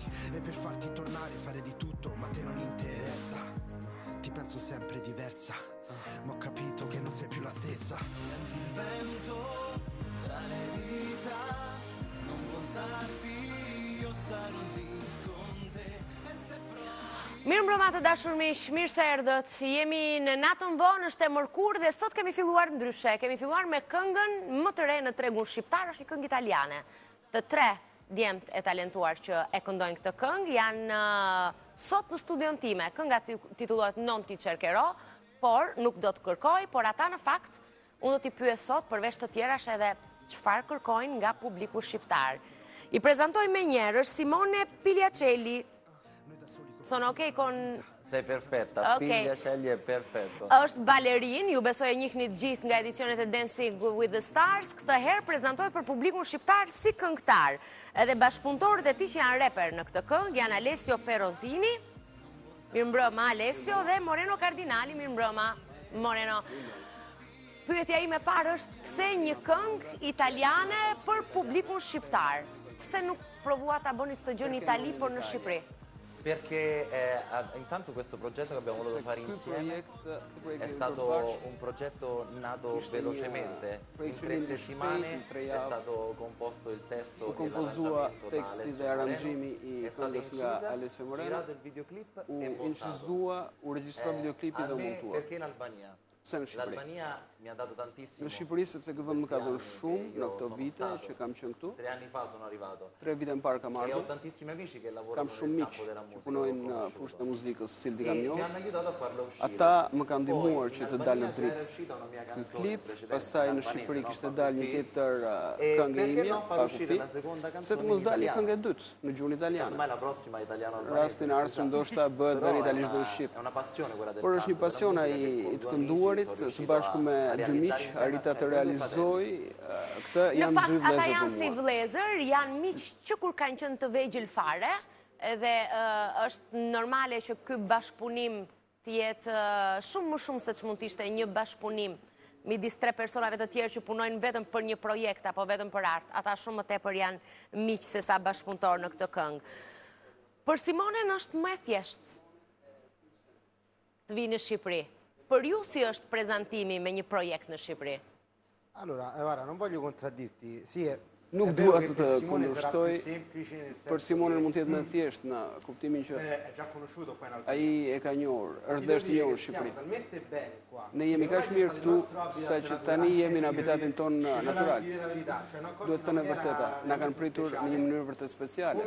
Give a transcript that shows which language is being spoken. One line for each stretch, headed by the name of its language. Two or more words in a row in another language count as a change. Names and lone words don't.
Italian: E per farti tornare fare di tutto, ma te non interessa. Ti penso sempre diversa, ma ho capito che non sei più la stessa. Senti il vento tra le dita, non voltarti, io sarò lì con te. E se provi...
Albanian: Mirë mbrëma të dashur miq, mirë se erdhët. Jemi në natën vonë, është e mërkurë dhe sot kemi filluar ndryshe. Kemi filluar me këngën më të re në tregun shqiptar, është një këngë italiane. Të tre djemt e talentuar që e këndojnë këtë këngë janë sot në studion time. Kënga titullohet Non ti cercherò, por nuk do të kërkoj, por ata në fakt unë do t'i pyes sot përveç të tjerash edhe çfarë kërkojnë nga publiku shqiptar. I prezantoj me njerë, është Simone Piliacelli.
Italian: Sono ok con... Sei perfetta, Piliacelli è perfetto.
Albanian: Është balerin, ju besoj e njihni të gjithë nga edicionet e Dancing with the Stars. Këtë herë prezantohet për publikun shqiptar si këngëtar. Edhe bashkëpunëtorët e tij që janë reper në këtë këngë janë Alessio Perosini, mirëmbrëma Alessio, dhe Moreno Cardinali, mirëmbrëma Moreno. Pyetja ime parë është pse një këngë italiane për publikun shqiptar? Pse nuk provua ta bëni këtë gjë në Itali, por në Shqipëri?
Italian: Perché intanto questo progetto che abbiamo voluto fare insieme è stato un progetto nato velocemente. In 3 settimane è stato composto il testo e l'arrangiamento da Alessio Moreno, è stato inciso, girato il videoclip e montato. Perché in Albania? L'Albania mi ha dato tantissimo.
Albanian: Në Shqipëri sepse ky vend më ka dhënë shumë në këto vite që kam qenë këtu.
Italian: 3 anni fa sono arrivato.
Albanian: 3 vite më parë kam
Italian: E ho
Albanian: ardhur.
Italian: tantissimi amici che lavorano
Albanian: Kam shumë
Italian: nel
Albanian: miq
Italian: campo della
Albanian: që
Italian: musica.
Albanian: punojnë në fushën e muzikës, si di kam
Italian: E mi
Albanian: njohur.
Italian: hanno aiutato a farlo uscire.
Albanian: Ata më kanë ndihmuar që
Italian: Poi,
Albanian: të
Italian: in
Albanian: dalë
Italian: Albania
Albanian: dritë
Italian: era uscita una mia
Albanian: ky
Italian: canzone
Albanian: klip,
Italian: precedente,
Albanian: pastaj në
Italian: albanese,
Albanian: Shqipëri
Italian: no?
Albanian: kishte dalë një tjetër
Italian: E
Albanian: këngë
Italian: perché
Albanian: ime,
Italian: non far
Albanian: pa
Italian: uscire
Albanian: kufi.
Italian: la seconda
Albanian: Pse
Italian: canzone
Albanian: të
Italian: in
Albanian: mos dalë
Italian: italiano?
Albanian: këngë e dytë në gjuhën italiane?
Italian: Casomai la prossima italiano-albanese.
Albanian: Rastin ardhshëm ndoshta bëhet
Italian: Però
Albanian: deri italisht dhe në
Italian: è
Albanian: shqip.
Italian: una passione quella del
Albanian: Por është një
Italian: canto, della
Albanian: pasion
Italian: musica,
Albanian: ai
Italian: che con
Albanian: i të
Italian: due
Albanian: kënduarit,
Italian: amici sono
Albanian: së
Italian: riuscito
Albanian: bashku me
Italian: a
Albanian: dy
Italian: realizzare
Albanian: miq,
Italian: insieme.
Albanian: arrita të realizoj këtë, Në janë fakt, dy ata vëllezër janë për si mua. vëllezër, janë miq që kur kanë qenë të vegjël fare, edhe është normale që ky bashkëpunim të jetë shumë më shumë se ç'mund të ishte një bashkëpunim midis 3 personave të tjerë që punojnë vetëm për një projekt apo vetëm për art. Ata shumë më tepër janë miq se sa bashkëpunëtor në këtë këngë. Për Simonen është më e thjeshtë të vi në Shqipëri. Për ju si është prezantimi me një projekt në Shqipëri?
Italian: Allora, guarda, non voglio contraddirti. Sì,
Albanian: Nuk dua të kundërshtoj, për Simonin mund të jetë më thjesht në kuptimin që ai e ka njohur, është deshtë njohur në Shqipëri. Ne jemi kaq mirë këtu sa që tani jemi në habitatin ton natyral. Duhet të thënë e vërteta, na kanë pritur në një mënyrë vërtet speciale.